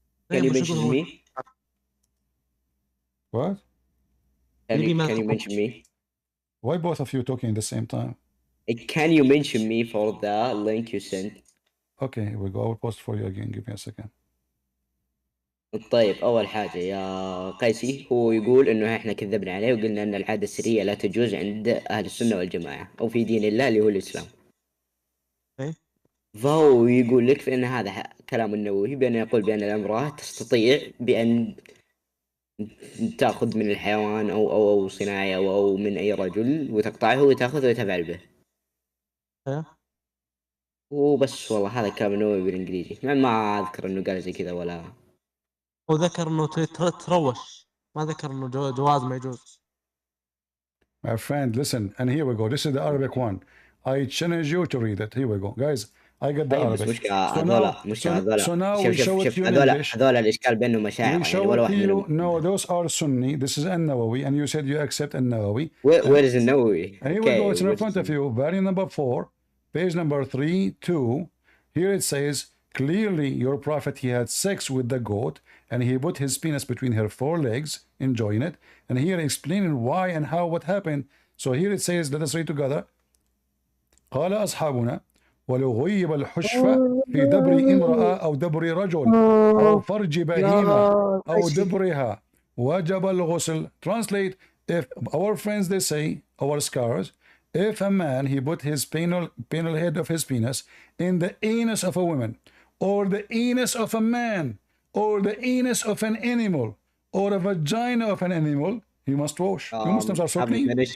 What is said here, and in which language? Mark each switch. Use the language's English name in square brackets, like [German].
[English] Can you mention me? What? Can you mention me? Why both of you talking at the same time? Can you mention me for the link you sent? Okay, here we go. I will post for you again. Give me a second. [Arabic] طيب أول حاجة يا قيسي هو يقول إنه إحنا كذبنا عليه وقلنا إن العادة السرية لا تجوز عند أهل السنة والجماعة أو في دين الله اللي هو الإسلام. فهو يقول لك بأن هذا كلام النووي بأن يقول بأن الامرأة تستطيع بأن تأخذ من الحيوان أو صناعي أو من أي رجل وتقطعه وتأخذه وتفعل به. وبس والله هذا كلام النووي بالإنجليزي. ما أذكر إنه قال زي كذا ولا. هو ذكر إنه تروش ما ذكر إنه جواز ما يجوز. [English] My friend, listen, and here we go. This is the Arabic one. I challenge you to read it. Here we go, guys. I get the Arabic. So now we show it to you in English. [Arabic] هذول الإشكال بينهم مشاعر. [English] We show it to you. No, those are Sunni. This is An-Nawawi, and you said you accept An-Nawawi. Where is An-Nawawi? Here we go. It's in front of you. Variant number 4, page number 3-2. Here it says, clearly your prophet, he had sex with the goat, and he put his penis between her forelegs, enjoying it. And here explaining why and how, what happened. So here it says, let us read together. [Arabic] قال أصحابنا ولو غيب الحشفة في دبر امرأة أو دبر رجل أو فرج بهيمة أو دبرها وجب الغسل. [English] Translate, if our friends they say, our scholars, if a man he put his penal head of his penis in the anus of a woman or the anus of a man or the anus of an animal or a vagina of an animal, he must wash. You Muslims are so clean.